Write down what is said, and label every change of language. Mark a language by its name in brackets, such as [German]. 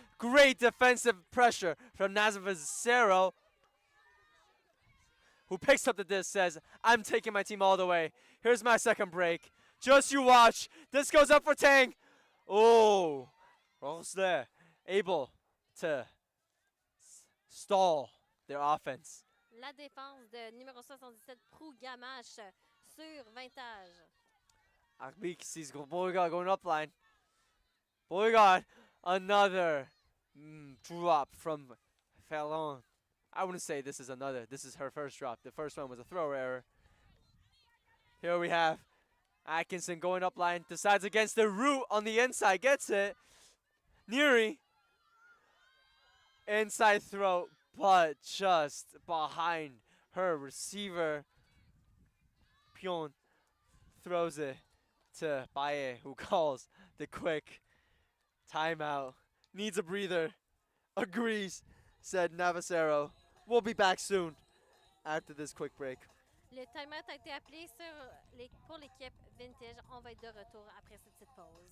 [English] Great defensive pressure from Nazavazero, who picks up the disc, says, I'm taking my team all the way. Here's my second break. Just you watch. This goes up for Tang. Oh, Rosler able to stall their offense. [French] La défense de numéro 77, Prou Gamache, sur Vintage. [English] Arbik sees Beauregard going up line. Beauregard, another drop from Fallon. I wouldn't say this is another. This is her first drop. The first one was a throw error. Here we have Atkinson going up line. Decides against the root on the inside. Gets it. Neary. Inside throw, but just behind her receiver. Pion throws it to Baye, who calls the quick timeout. Needs a breather. Agrees, said Navacero. We'll be back soon after this quick break. [French] Le timeout a été appelé pour l'équipe Vintage. On va être de retour après cette petite pause.